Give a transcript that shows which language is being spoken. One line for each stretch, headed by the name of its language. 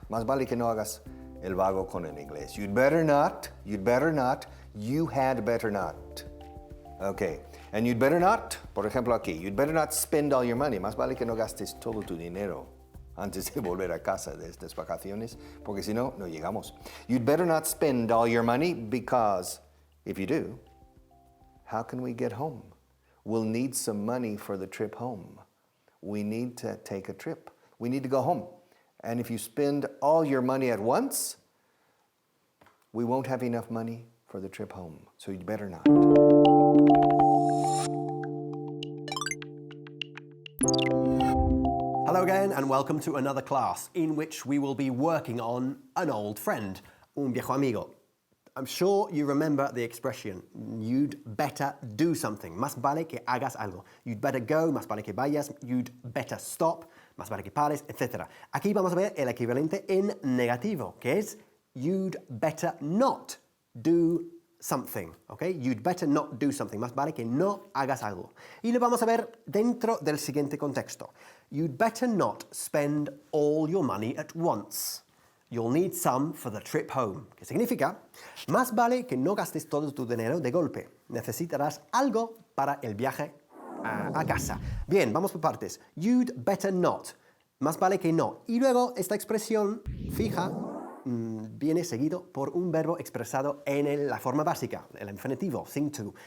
Spanish: Más vale que no hagas el vago con el inglés.
English: You'd better not. You'd better not. You had better not. Okay. And you'd better not,
Spanish: por ejemplo aquí,
English: you'd better not spend all your money.
Spanish: Más vale que no gastes todo tu dinero antes de volver a casa de estas vacaciones, porque si no, no llegamos.
English: You'd better not spend all your money because if you do, how can we get home? We'll need some money for the trip home. We need to take a trip. We need to go home. And if you spend all your money at once, we won't have enough money for the trip home. So you'd better not. Hello again and welcome to another class in which we will be working on an old friend,
Spanish: un viejo amigo.
English: I'm sure you remember the expression, you'd better do something,
Spanish: más vale que hagas algo.
English: You'd better go,
Spanish: más vale que vayas,
English: you'd better stop,
Spanish: más vale que pares, etc. Aquí vamos a ver el equivalente en negativo, que es
English: you'd better not do something,
Spanish: ¿ok?
English: You'd better not do something,
Spanish: más vale que no hagas algo. Y lo vamos a ver dentro del siguiente contexto.
English: You'd better not spend all your money at once. You'll need some for the trip home.
Spanish: ¿Qué significa? Más vale que no gastes todo tu dinero de golpe. Necesitarás algo para el viaje a casa. Bien, vamos por partes.
English: You'd better not.
Spanish: Más vale que no. Y luego esta expresión fija viene seguido por un verbo expresado en la forma básica, el infinitivo, sin to.